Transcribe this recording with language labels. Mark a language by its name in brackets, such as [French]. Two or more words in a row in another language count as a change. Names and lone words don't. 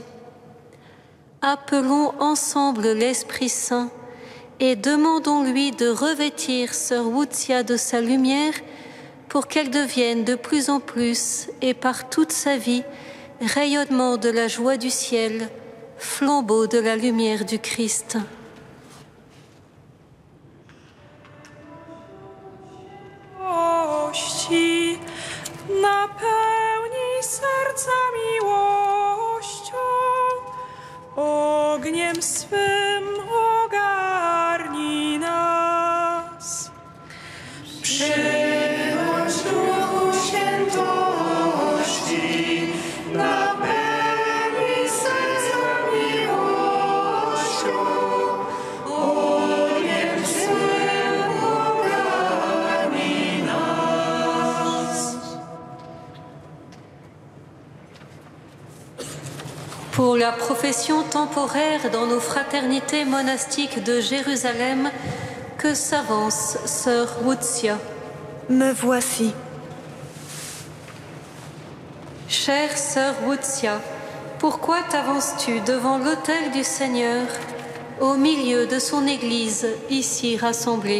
[French] Appelons ensemble l'Esprit Saint et demandons-lui de revêtir Sœur Wuxia de sa lumière pour qu'elle devienne de plus en plus et par toute sa vie rayonnement de la joie du ciel, flambeau de la lumière du Christ. [Polish] Napełnij serca miłością, ogniem swym ogarnij nas. Przychodź Duchu Świętości, napełnij serca miłością, ogniem swym ogarnij nas. [French] Pour la profession temporaire dans nos fraternités monastiques de Jérusalem, que s'avance Sœur Wuxia. Me voici. Chère Sœur Wuxia, pourquoi t'avances-tu devant l'autel du Seigneur, au milieu de son Église ici rassemblée?